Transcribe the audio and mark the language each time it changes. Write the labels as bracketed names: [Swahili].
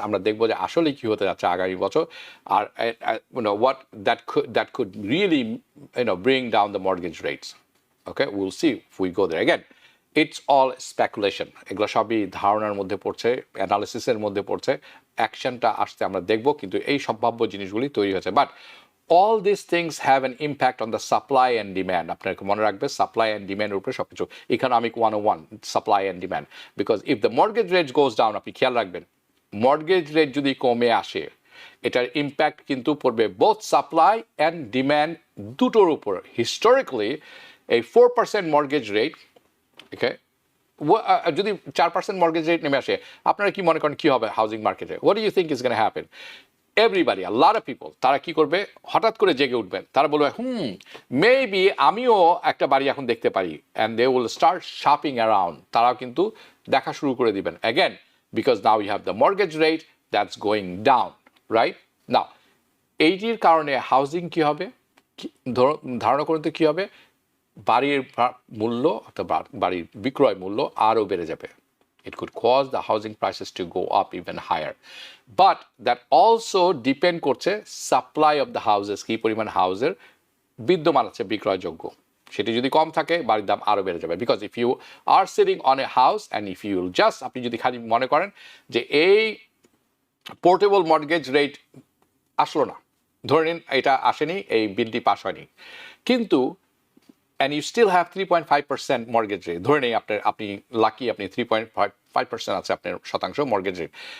[Bangla] আমরা দেখবো যে আসলে কি হতে যাচ্ছে আগামী বছর, আর [English] what that could really bring down the mortgage rates. Okay, we'll see if we go there. Again, it's all speculation. [Bangla] এগুলো সবই ধারণার মধ্যে পড়ছে, অ্যানালিসিসের মধ্যে পড়ছে, অ্যাকশনটা আসতে আমরা দেখবো, কিন্তু এই সম্ভাব্য জিনিসগুলি তৈরি হয়েছে। [English] But all these things have an impact on the supply and demand. [Bangla] আপনাকে মনে রাখবে সাপ্লাই অ্যান্ড ডিম্যান্ডের উপরে সবকিছু, economic 101, supply and demand, [English] because if the mortgage rate goes down, [Bangla] আপনি খেয়াল রাখবেন মর্গেজ রেট যদি কমে আসে, এটার ইম্প্যাক্ট কিন্তু পড়বে বোথ সাপ্লাই অ্যান্ড ডিম্যান্ড দুটোর উপর। হিস্টোরিক্যালি এই 4% মর্গেজ রেট, ওকে, যদি 4% মর্গেজ রেট নেমে আসে, আপনারা কি মনে করেন কি হবে হাউজিং মার্কেটে? [English] What do you think is gonna happen? Everybody, a lot of people, [Bangla] তারা কি করবে? হঠাৎ করে জেগে উঠবেন, তারা বলবে [English] maybe [Bangla] আমিও একটা বাড়ি এখন দেখতে পারি, [English] and they will start shopping around, [Bangla] তারাও কিন্তু দেখা শুরু করে দিবেন [English] Again, because now you have the mortgage rate that's going down, right? [Bangla] নাও এইটির কারণে হাউজিং কি হবে, ধারণা করুন তো কি হবে? বাড়ির মূল্য অর্থাৎ বাড়ির বিক্রয় মূল্য আরও বেড়ে যাবে। [English] It could cause the housing prices to go up even higher. But that also depend [Bangla] করছে [English] supply of the houses, [Bangla] কি পরিমাণ হাউসের বিদ্যমান আছে বিক্রয়যোগ্য, সেটি যদি কম থাকে বাড়ির দাম আরও বেড়ে যাবে। [English] because if you are sitting on a house and if you just, [Bangla] আপনি যদি খালি মনে করেন যে এই পোর্টেবল মর্গেজ রেট আসলো না, ধরে নিন এটা আসেনি, এই বিলটি পাস হয়নি, কিন্তু [English] and you still have 3.5% mortgage rate, [Bangla] ধরে নেই আপনি লাকি, আপনি 3.5% আছে আপনার শতাংশ mortgage rate.